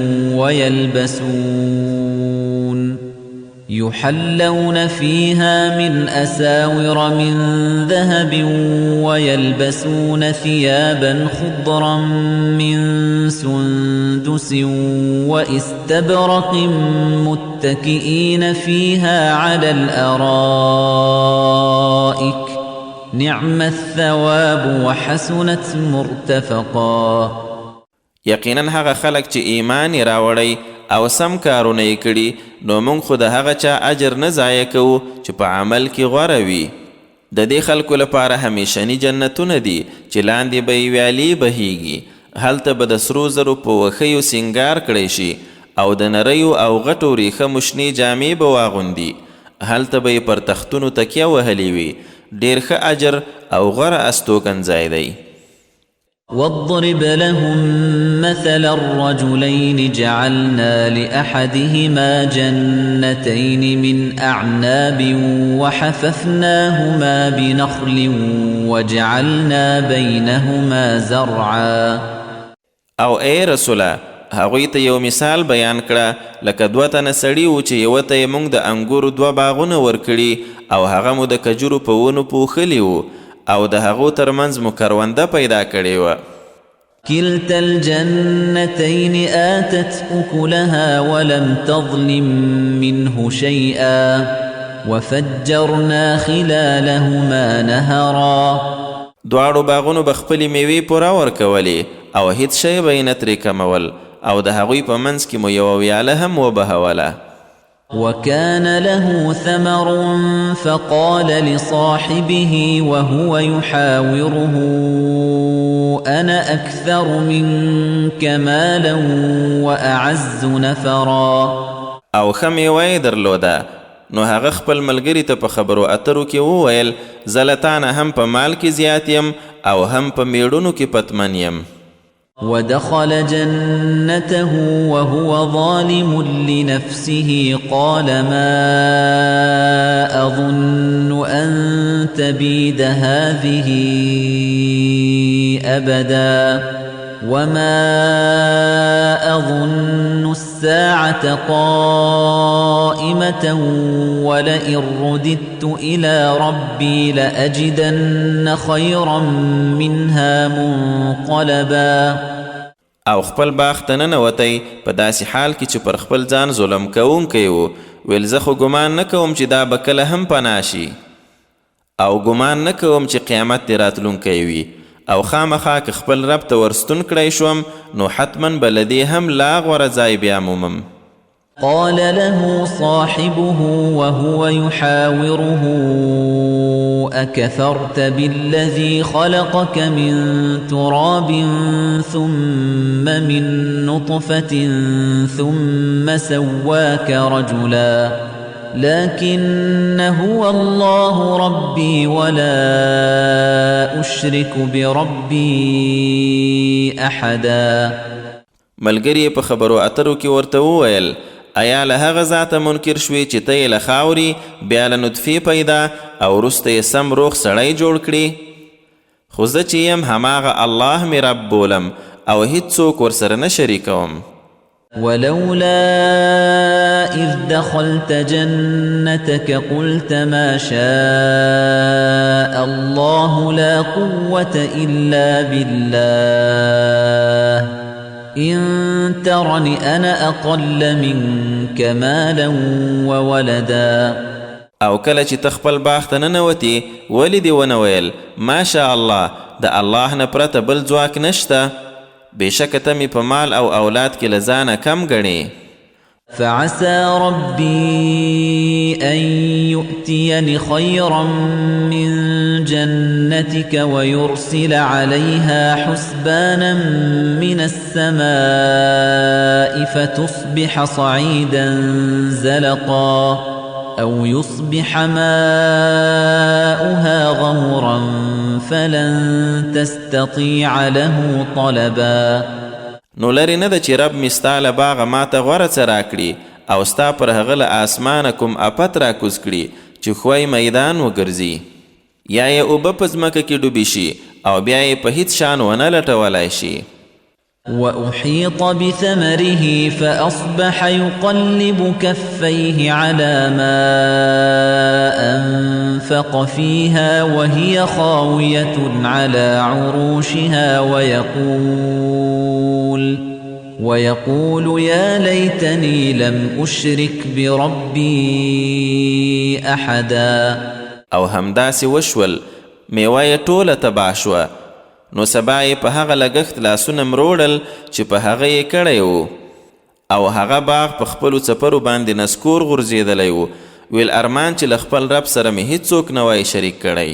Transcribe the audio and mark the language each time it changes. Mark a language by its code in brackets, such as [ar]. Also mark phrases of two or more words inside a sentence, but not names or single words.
[ar] ويلبسون ثيابا خضرا من سندس واستبرق متكئين فيها على الأرائك نعم الثواب وحسنت مرتفقا. [ps] یقینا هغه خلک چې ایمان یې راوړی او سم کارونه یې کړي، نو موږ خو د هغه چا اجر نه ضایع کوو چې په عمل کې غوره وي. د دې خلکو لپاره همیشني جنتونه دي چې لاندې به یې ویالې بهیږي. هلته به د سرو زرو په وښیو سینګار کړی شي او د نریو او غټو ریښمو شنې جامې به واغوندي. هلته به یې پر تختونو تکیه وهلې وي. ډېر ښه اجر او غوره استوګنځای دی. [ar] واضرب لهم مثل الرجلين جعلنا لأحدهما جنتين من أعناب وحففناهما بنخل وجعلنا بينهما زرعا. [ps] او ای رسوله، هغوی ته یو مثال بیان کړه لکه دوه تنه سړي و چې یوه ته یې موږ د انګورو دوه باغونه ورکړي او هغه مو د کجورو په ونو پوښلي وو او د هغو ترمنځ مو کرونده پیدا کړې وه. [ar] كلتا الجنتين آتت أكلها ولم تظلم منه شيئا وفجرنا خلالهما نهرا. [ps] دواړو باغونو به خپلې میوې پوره ورکولې او هیڅ شی به یې نه ترې کمول، او د هغوی په منځ کې مو یوه ویاله هم وبهوله. [ar] وكان له ثمر فقال لصاحبه وهو يحاوره أنا أكثر منك مالا وأعز نفرا. [ps] او ښه میوه یې درلوده، نو هغه خپل ملګري ته په خبرو اترو کې وویل زه له تا نه هم په مال کې زیات یم او هم په میړونو کې پتمن یم. [ar] ودخل جنته وهو ظالم لنفسه قال ما أظن أن تبيد هذه أبدا وما أظن الساعة قائمة ولئن رددت إلى ربي لأجدن خيرا منها منقلبا. [ps] او خپل باغ ته ننوتی په داسې حال کې چې پر خپل ځان ظلم کوونکی و. ویل زه خو ګمان نه کوم چې دا به کله هم پناه شي، او ګمان نه کوم چې قیامت دې راتلونکی وي، او خامخا که خپل رب ته ورستون کړی شوم نو حتما به له دې هم لا غوره ځای بیا مومم. [ar] قال له صاحبه وهو يحاوره أكفرت بالذي خلقك من تراب ثم من نطفة ثم سواك رجلا لكن هو الله ربي ولا أشرك بربي أحدا. [ps] ملګری په خبرو اترو کې ورته وویل ایا له هغه ذاته منکر شوې چې ته یې له خاورې بیا له نطفې پیدا او وروسته یې سم روغ سړی جوړ کړي؟ خو زه چې یم هماغه الله مې رب بولم او هیڅ څوک ورسره نه شریکوم. [ar] ولولا إذ دخلت جنتك قلت ما شاء الله لا قوة إلا بالله إن ترني أنا أقل منك مالا وولدا [ps] او کله چې تخپل باغ ته ننوتې ولې دې ونه ویل [ar] ماشاء الله [ps] د الله نه پرته بل ځواک نشته بېشکه ته مې په مال او اولاد کې له ځانه کم ګڼې [ar] فعسى ربي أن يؤتيني خيرا من جنتك ويرسل عليها حسبانا من السماء فتصبح صعيدا زلقا أو يصبح ماؤها غورا فلن تستطيع له طلبا [ps] نو لرې نه ده چې رب مې ستا له باغه ماته غوره څه راکړي او ستا پر هغه له اسمانه کوم افت راکوز کړي چې ښوی میدان وګرځي یا یې اوبه په ځمکه کې ډوبې شي او بیا یې په هیڅ شان ونه لټولی شي [ar] وأحيط بثمره فأصبح يقلب كفيه على ما أنفق فيها وهي خاوية على عروشها ويقول يا ليتني لم أشرك بربي أحدا [ps] او همداسې وشول میوه یې ټوله تباه شوه نو سبا یې په هغه لګښت لاسونه مروړل چې په هغه یې کړی و او هغه باغ په خپلو څپرو باندې نسکور غورځېدلی و ویل ارمان چې له خپل رب سره مې هیڅوک نه وای شریک کړی